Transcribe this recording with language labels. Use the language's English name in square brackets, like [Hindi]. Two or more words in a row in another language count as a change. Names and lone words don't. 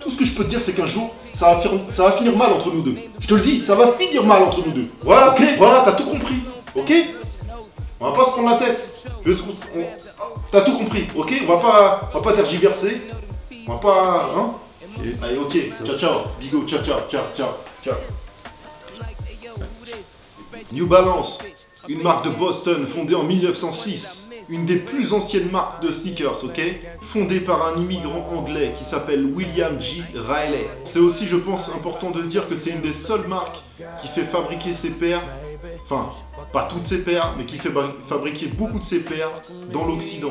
[French] Tout ce que je peux te dire, c'est qu'un jour, ça va finir mal entre nous deux. Je te le dis, ça va finir mal entre nous deux. Voilà, ok? Voilà, t'as tout compris, ok? On va pas se prendre la tête. T'as tout compris, ok? On va pas tergiverser. On va pas, hein? Allez, [Italian] ok. Ciao, ciao. Bigo, ciao, ciao, ciao, ciao, ciao. [French] New Balance, une marque de Boston fondée en 1906, une des plus anciennes marques de sneakers, ok? Fondée par un immigrant anglais qui s'appelle William G. Riley. C'est aussi, je pense, important de dire que c'est une des seules marques qui fait fabriquer ses paires, enfin, pas toutes ses paires, mais qui fait fabriquer beaucoup de ses paires dans l'Occident.